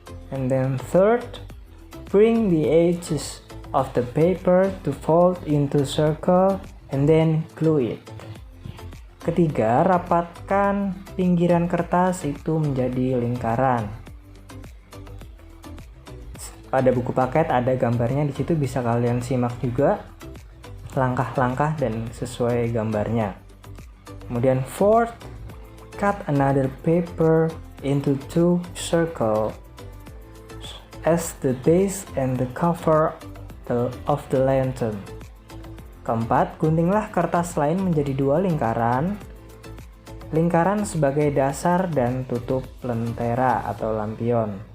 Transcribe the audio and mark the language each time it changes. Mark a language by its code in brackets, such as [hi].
[en] And then third, bring the edges of the paper to fold into circle and then glue it. [id] Ketiga, rapatkan pinggiran kertas itu menjadi lingkaran. Pada buku paket ada gambarnya di situ, bisa kalian simak juga langkah-langkah dan sesuai gambarnya. Kemudian [en] fourth, cut another paper into two circles as the base and the cover of the lantern. [id] Keempat, guntinglah kertas lain menjadi dua lingkaran. Lingkaran sebagai dasar dan tutup lentera atau lampion.